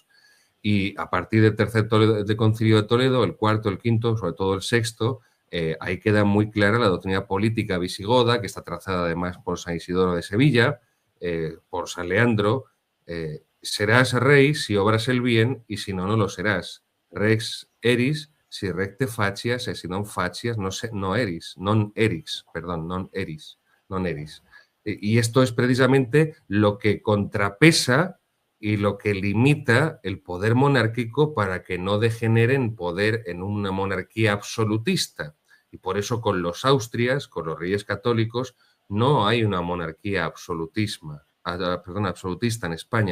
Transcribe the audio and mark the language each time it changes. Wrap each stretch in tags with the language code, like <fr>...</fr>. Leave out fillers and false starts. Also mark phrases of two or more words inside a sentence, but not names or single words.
<es>Y a partir del tercer concilio de Toledo, el cuarto, el quinto, sobre todo el sexto, ahí queda muy clara la doctrina política visigoda, que está trazada además por San Isidoro de Sevilla, por San Leandro. Serás rey si obras el bien, y si no, no lo serás.</es> <la>Rex eris, si recte facias, e si non facias, no eris, non eris, perdón, non eris.</la> <es>Y esto es precisamente lo que contrapesa y lo que limita el poder monárquico para que no degenere en poder en una monarquía absolutista. Y por eso con los Austrias, con los reyes católicos, no hay una monarquía absolutista en España.</es>